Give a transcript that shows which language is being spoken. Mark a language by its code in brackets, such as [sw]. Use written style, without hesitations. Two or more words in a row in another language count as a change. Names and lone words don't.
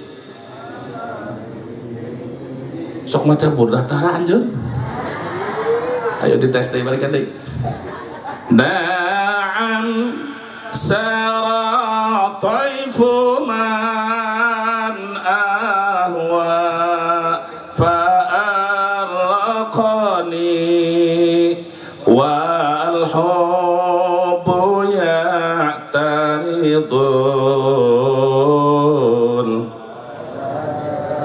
[su] Sok maca Burdah tara anjeun. [id] Ayo dites deh, balikan deh. [ar] نعم سرى طيف من أهوى فأرقني والحب يعترض